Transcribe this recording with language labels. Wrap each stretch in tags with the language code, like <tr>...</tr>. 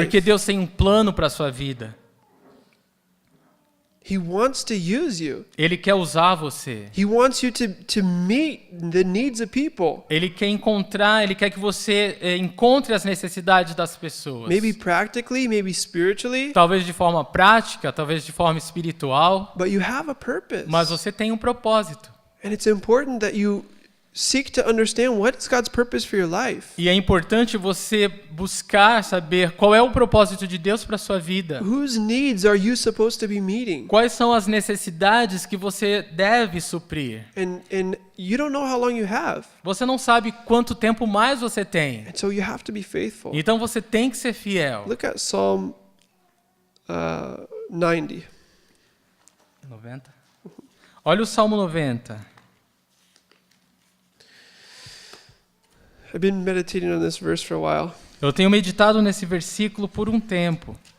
<pt>Porque Deus tem um plano para a sua vida.</pt> <en>He wants to use you.</en> <pt>Ele quer usar você.</pt> <en>He wants you to meet the needs of people.</en> <pt>Ele quer que você encontre as necessidades das pessoas.</pt> <en>Maybe practically, maybe spiritually,</en> <pt>Talvez de forma prática, talvez de forma espiritual,</pt> <en>but you have a purpose.</en> <pt>mas você tem um propósito.</pt> <en>And it's important that you seek to understand what is God's purpose for your life.</en> <pt>E é importante você buscar saber qual é o propósito de Deus para a sua vida.</pt> <en>Whose needs are you supposed to be meeting?</en> <pt>Quais são as necessidades que você deve suprir?</pt> <en>And you don't know how long you have.</en> <pt>Você não sabe quanto tempo mais você tem.</pt> <en>And so you have to be faithful.</en> <pt>Então você tem que ser fiel.</pt> <en>Look at Psalm 90.</en> <pt>90. Olha o Salmo 90.</pt> <en>I've been meditating on this verse for a while.</en> <pt>Eu tenho meditado nesse versículo por um tempo.</pt>